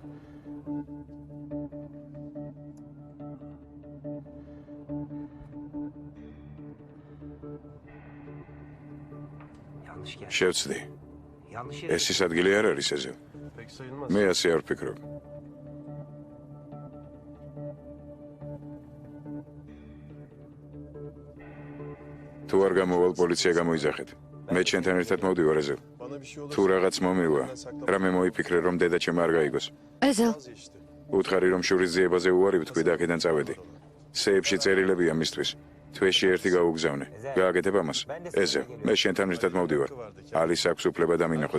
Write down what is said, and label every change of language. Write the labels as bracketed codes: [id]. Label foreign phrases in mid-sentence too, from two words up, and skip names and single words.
[tr] yanlış yer. [ka] შევცდი. [tr] Yanlış yer. [ka] ეს ის ადგილი არ არის ეზელ. [tr] Pek sayılmaz. [ka] მე ასე არ ვფიქრობ. თუ არ გამოვალ პოლიცია გამოიძახეთ. მე ჩვენთან ერთად მოვდივარ ეზელ. [tr] Bana bir şey olursa [ka] თუ რაღაც მომივა, რამე მოიფიქრე რომ დედა ჩემ არ გაიგოს. ეზელ, [tr] işte. [ka] უთხარი რომ შურის ძიებაზე უარი ვთქვი და აქედან წავედი. სეებში წერილებია მისთვის. თვეში ერთი გაუგზავნე. გააკეთებ ამას? ეზე, მე შენთან ერთად მოვდივარ. ალის აქვს უფლება დამინახოს.